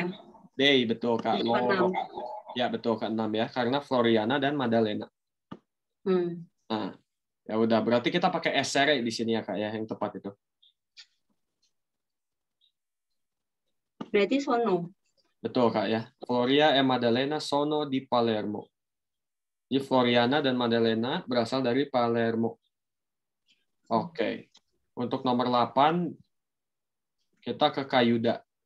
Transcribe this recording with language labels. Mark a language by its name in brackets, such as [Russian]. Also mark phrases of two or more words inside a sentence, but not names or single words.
[Indonesian] D, betul, Kak. Loro. Ya, betul, Kak. 6 ya. Karena Floriana dan Maddalena. Nah, ya udah. Berarti kita pakai essere di sini ya, Kak, ya. Yang tepat itu. Berarti sono. Betul, Kak, ya. [Italian] Floria e Maddalena sono di Palermo. [Indonesian] Jadi Floriana dan Maddalena berasal dari Palermo. Oke. Untuk nomor 8, kita ke Kayuda.